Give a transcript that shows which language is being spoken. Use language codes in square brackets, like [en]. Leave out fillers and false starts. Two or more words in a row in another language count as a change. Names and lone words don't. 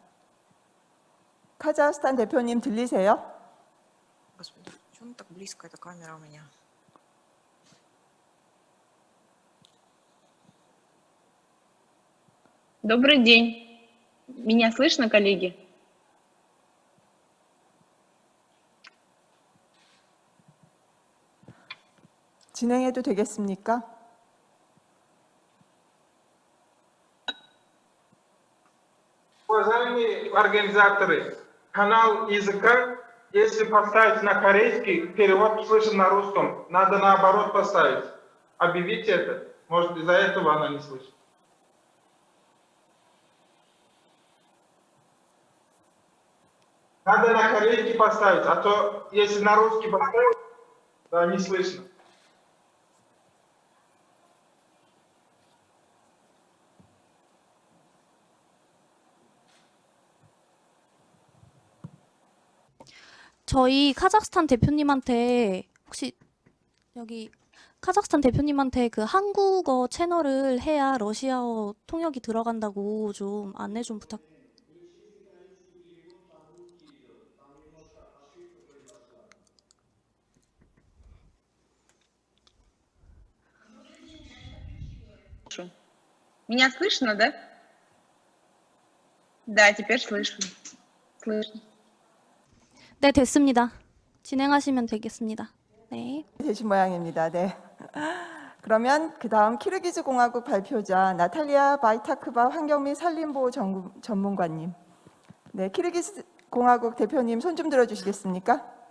[ko] 카자흐스탄 대표님 들리세요? [ru] Господи, почему она так близко, эта камера у меня? Добрый день. Меня слышно, коллеги? [ko] 진행해도 되겠습니까? [ru] Уважаемые организаторы, канал языка, если поставить на корейский, перевод слышен на русском. Надо наоборот поставить. Объявите это. Может, из-за этого она не слышит. Надо на корейский поставить, а то если на русский поставить, то не слышно. [ko] 저희 카자흐스탄 대표님한테 혹시 여기 카자흐스탄 대표님한테 그 한국어 채널을 해야 러시아어 통역이 들어간다고 좀 안내 좀 부탁. [ru] Меня слышно, да? Да, теперь слышу. Слышно. [ko] 네, 됐습니다. 진행하시면 되겠습니다. 네. 되신 모양입니다. 네. 그러면 그 다음 키르기즈 공화국 발표자 나탈리아 바이타크바 환경 및 산림보호 전문가님. 네, 키르기즈 공화국 대표님 손 좀 들어주시겠습니까?